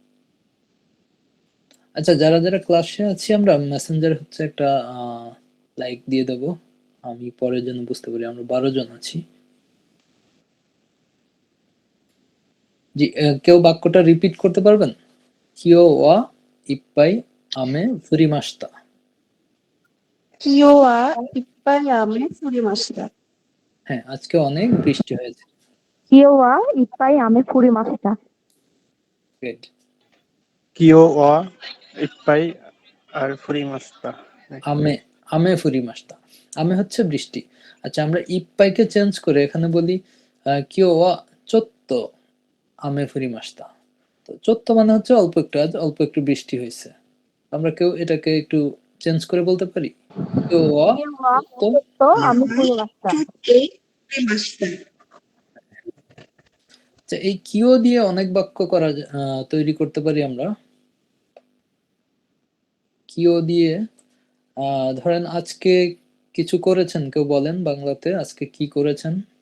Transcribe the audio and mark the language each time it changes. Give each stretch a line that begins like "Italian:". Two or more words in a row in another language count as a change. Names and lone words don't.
Bangla: আচ্ছা, যারা যারা ক্লাসে আছি আমরা মেসেঞ্জার হচ্ছে একটা লাইক দিয়ে দেবো, আমি পরে যেন বুঝতে পারি আমরা 12 জন আছি। জি, কেউ বাক্যটা রিপিট করতে পারবেন?
Japanese: 今日はいっぱい雨降りました. 今日はいっぱい雨降りました。
Bangla: হ্যাঁ, আজকে অনেক বৃষ্টি হয়েছে।
Japanese: 今日はいっぱい雨降りました。
Bangla: গ্রেট।
Japanese: 今日はいっぱい雨降りました.
Bangla: আমে,
Japanese: 雨降りました,
Bangla: আমে হচ্ছে বৃষ্টি। আচ্ছা, আমরা ইপ্পাইকে চেঞ্জ করে এখানে বলি
Japanese: 今日はちょっと雨降りました.
Bangla: তো চোত্তো মানে হচ্ছে অল্প একটু, আজ অল্প একটু বৃষ্টি হয়েছে। আমরা কেউ এটাকে একটু চেঞ্জ করে বলতে পারি,
Japanese: 今日は今日は চোত্তো। ちょっと雨降りました。
Bangla: আচ্ছা, এই কিও দিয়ে অনেক বাক্য তৈরি করতে পারি আমরা। কিও দিয়ে ধরেন আজকে কিছু করেছেন, কেউ বলেন বাংলাতে আজকে কি করেছেন?